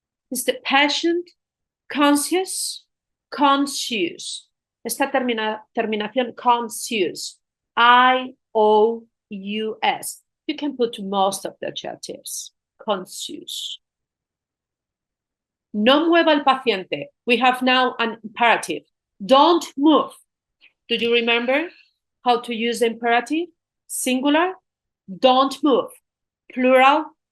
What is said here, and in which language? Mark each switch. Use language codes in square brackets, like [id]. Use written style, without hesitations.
[en] Is the patient conscious? Conscious. [es] Esta terminación conscious. [en] IOUS. You can put most of the adjectives. Conscious. [es] No mueva el paciente. [en] We have now an imperative. Don't move. Do you remember how to use imperative? Singular. Don't move. Plural.